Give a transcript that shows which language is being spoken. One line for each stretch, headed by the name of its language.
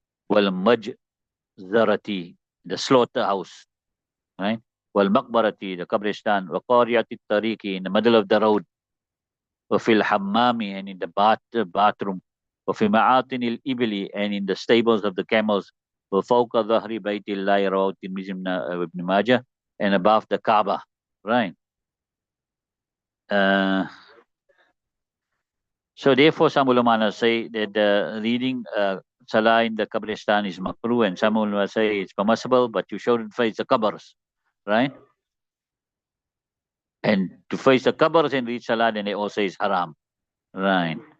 Arabic: Wal majzarati,
English: the slaughterhouse. Right?
Arabic: Wal maqbarati,
English: the qabristan.
Arabic: Wa qariyati tariqi,
English: in the middle of the road.
Arabic: Wa fil hammami,
English: and in the bathroom.
Arabic: وفي معاطن الإبل,
English: and in the stables of the camels.
Arabic: وفوق ظهر بيت الله رواه الترمذي وابن ماجه,
English: and above the Kaaba. Right. So therefore some ulama say that the reading salah in the Qabristan is makruh, and some ulama say it's permissible, but you shouldn't face the qabrs. Right. And to face the qabrs and read salah, then they all say it's haram. Right.